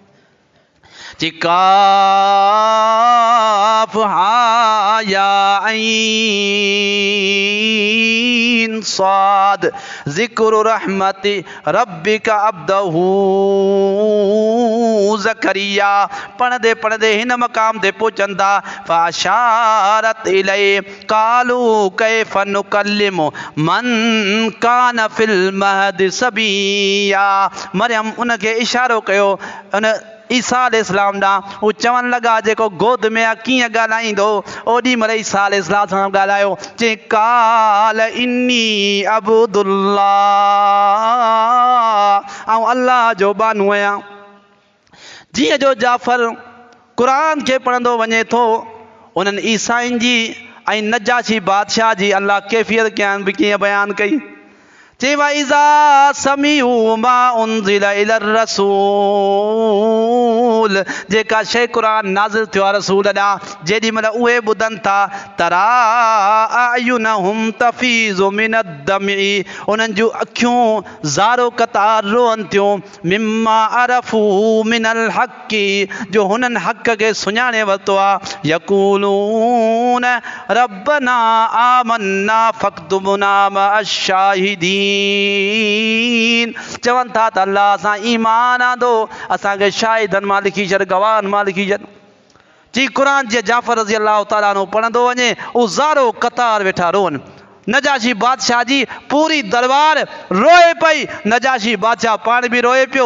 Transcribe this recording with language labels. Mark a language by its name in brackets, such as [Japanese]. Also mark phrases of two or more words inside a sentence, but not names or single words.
[Arabic] كاف ها يا عين صاد ذكر رحمة ربك عبده زكريا. [Sindhi] पढ़ंदे पढ़ंदे हिन मक़ाम ते पहुचनि था, [Arabic] فأشارت إليه قالوا كيف نكلم من كان في المهد صبيا. [Sindhi] मरियम उनखे इशारो कयो उन ईसा अलैहिस्सलाम ॾांहुं, हू चवणु लॻा जेको गोद में आहे कीअं ॻाल्हाईंदो? ओॾी महिल ईसा अलैहिस्सलाम सां ॻाल्हायो, चई [Arabic] قال إني عبد الله, [Sindhi] ऐं अल्लाह जो बानू आहियां। जीअं जो जाफ़र क़ुरान खे पढ़ंदो वञे थो, उन्हनि ईसाइनि जी ऐं नजाशी बादशाह जी अल्लाह कैफ़ियत कीअं बयानु कई। [Arabic] चई وإذا سمعوا ما أنزل إلى الرسول, [Sindhi] जेका शइ क़ुरान नाज़िल थियो आहे रसूल ॾांहुं, जेॾी महिल उहे ॿुधनि था, [Arabic] ترى أعينهم تفيض من الدمع, [Sindhi] उन्हनि जूं अखियूं ज़ारो क़तार रोअनि थियूं, [Arabic] مما عرفوا من الحق, [Sindhi] जो हुननि हक़ खे सुञाणे वरितो आहे, [Arabic] يقولون ربنا آمنا فاكتبنا مع الشاهدين, [Sindhi] चवनि था त अल्लाह असां ईमान आंदो, असांखे शाहिदनि मां लिखी छॾ, गवाहनि मां लिखी छॾ। जी क़ुरान जे जाफ़र [Arabic] رضي الله تعالى عنه [Sindhi] पढ़ंदो वञे, उज़ारो क़तार वेठा रोअनि। नजाशी बादशाह जी पूरी दरबार रोए पई, नजाशी बादशाह पाण बि रोए पियो।